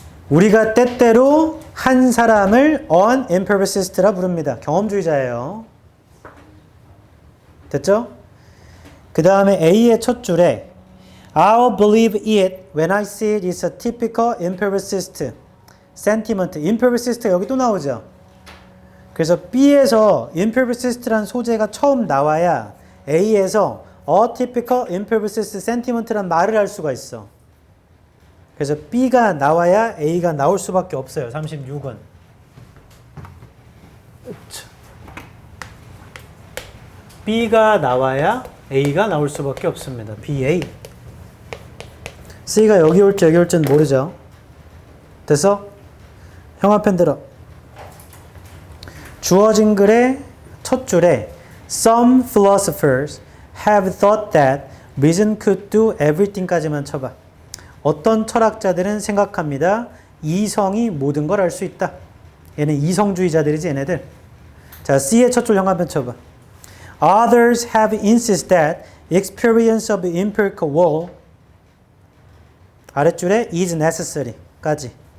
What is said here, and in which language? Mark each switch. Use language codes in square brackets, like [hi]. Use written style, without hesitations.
[ko] 우리가 때때로 한 사람을 an empiricist라 부릅니다. 경험주의자예요. 됐죠? 그 다음에 A의 첫 줄에 [en] I'll believe it when I see it is a typical empiricist sentiment. [ko] empiricist 여기 또 나오죠. 그래서 B에서 empiricist란 소재가 처음 나와야 A에서 [en] a typical empiricist sentiment [ko] 란 말을 할 수가 있어. 그래서 B가 나와야 A가 나올 수밖에 없어요. 36은. B가 나와야 A가 나올 수밖에 없습니다. BA. C가 여기 올지 여기 올지는 모르죠. 됐어? 형아펜 들어. 주어진 글의 첫 줄에 [en] Some philosophers have thought that reason could do everything [ko] 까지만 쳐봐. 어떤 철학자들은 생각합니다. 이성이 모든 걸 알 수 있다. 얘는 이성주의자들이지 얘네들. 자, C의 첫 줄 형아펜 쳐봐. [en] Others have insisted that experience of empirical world [ko] 아랫줄에 [en] is necessary [ko] 까지.